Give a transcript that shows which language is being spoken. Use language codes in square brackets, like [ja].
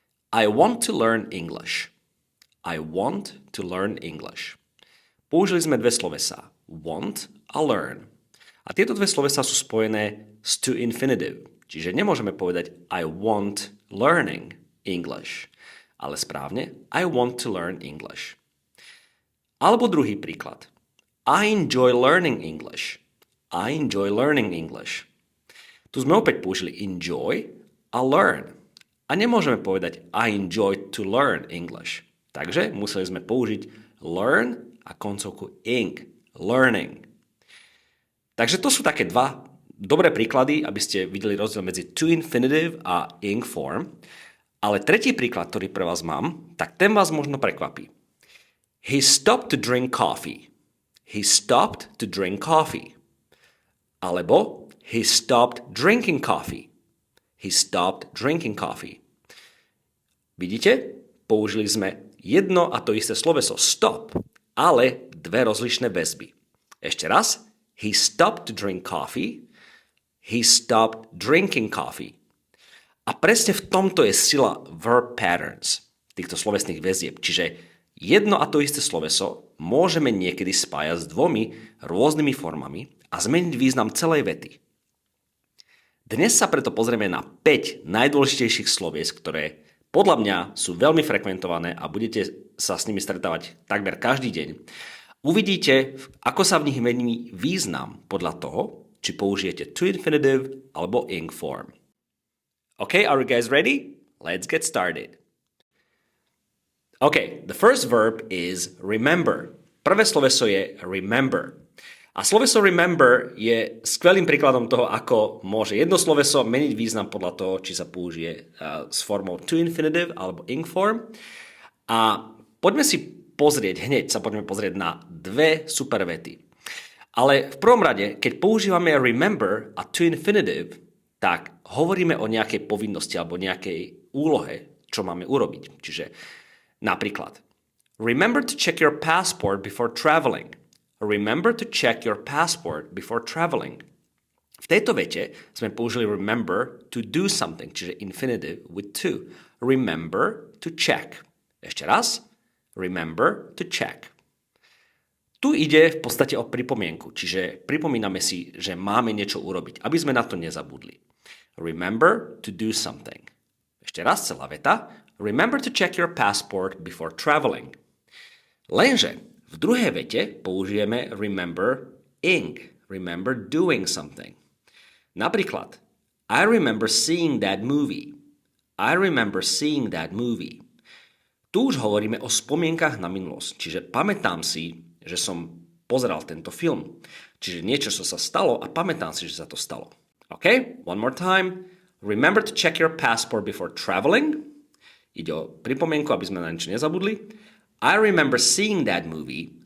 [en] I want to learn English. I want to learn English. [sk] Použili sme dve slovesá, want a learn. A tieto dve slovesá sú spojené s to infinitive, čiže nemôžeme povedať [en] I want learning English, [sk] ale správne [en] I want to learn English. [sk] Alebo druhý príklad. [en] I enjoy learning English. I enjoy learning English. [sk] Tu sme opäť použili enjoy a learn. A nemôžeme povedať [en] I enjoy to learn English. [sk] Takže museli sme použiť learn a koncovku ing, learning. Takže to sú také dva dobré príklady, aby ste videli rozdiel medzi to infinitive a ing form. Ale tretí príklad, ktorý pre vás mám, tak ten vás možno prekvapí. [en] He stopped to drink coffee. He stopped to drink coffee. [sk] Alebo [en] he stopped drinking coffee. He stopped drinking coffee. [sk] Vidíte? Použili sme jedno a to isté sloveso stop, ale dve rozlišné väzby. Ešte raz. [en] He stopped to drink coffee. He stopped drinking coffee. [sk] A presne v tomto je sila verb patterns, týchto slovesných väzieb. Čiže jedno a to isté sloveso môžeme niekedy spájať s dvomi rôznymi formami a zmeniť význam celej vety. Dnes sa preto pozrieme na 5 najdôležitejších slovies, ktoré podľa mňa sú veľmi frekventované a budete sa s nimi stretávať takmer každý deň. Uvidíte, ako sa v nich mení význam podľa toho, či použijete to infinitive alebo ing form. [en] Okay, are you guys ready? Let's get started. Okay, the first verb is remember. [sk] Prvé sloveso je remember. A sloveso remember je skvelým príkladom toho, ako môže jedno sloveso meniť význam podľa toho, či sa použije s formou to infinitive alebo ing form. A poďme si poďme pozrieť na dve super vety. Ale v prvom rade, keď používame remember a to infinitive, tak hovoríme o nejakej povinnosti alebo nejakej úlohe, čo máme urobiť. Čiže napríklad, [en] remember to check your passport before traveling. Remember to check your passport before traveling. [sk] V tejto vete sme použili [en] remember to do something, [sk] čiže infinitive with to. [en] Remember to check. [sk] Ešte raz. [en] Remember to check. [sk] Tu ide v podstate o pripomienku, čiže pripomíname si, že máme niečo urobiť, aby sme na to nezabudli. [en] Remember to do something. [sk] Ešte raz celá veta. [en] Remember to check your passport before traveling. [sk] Lenže v druhej vete použijeme [en] remember ing. Remember doing something. [sk] Napríklad, [en] I remember seeing that movie. I remember seeing that movie. [sk] Tu už hovoríme o spomienkach na minulosť, čiže pamätám si, že som pozeral tento film. Čiže niečo, čo sa stalo a pamätám si, že sa to stalo. [en] OK? One more time. Remember to check your passport before traveling. [sk] Ide o pripomienku, aby sme na niečo nezabudli. [en] I remember seeing that movie.